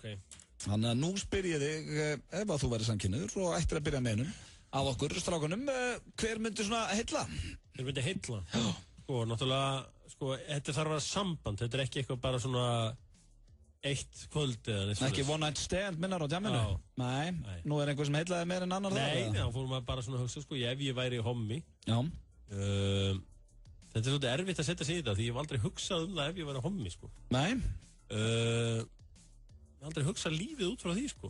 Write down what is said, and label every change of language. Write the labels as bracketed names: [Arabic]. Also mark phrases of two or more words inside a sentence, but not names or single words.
[Icelandic] Þannig að nú spyr ég þig, ef að þú verður samkynniður og ættir að byrja með einum af okkur, strákunum, hver myndi svona heilla? Þeir myndi heilla. Sko, náttúrulega, sko, þetta þarf að vera samband. Þetta ekki eitthvað bara svona eitt kvöld eða neitt. Ekki [English] one night stand [Icelandic] minnar á djamminu? Nei. Nú einhver sem heillaði meir en annar það? Nei, þá fórum maður bara svona að hugsa, sko, ef ég væri hommi. Já. Þetta svolítið erfitt að setja sig í þetta, því ég hef aldrei hugsað það ef ég væri hommi, sko. Nei. Ég hef aldrei hugsað lífið út frá því, sko.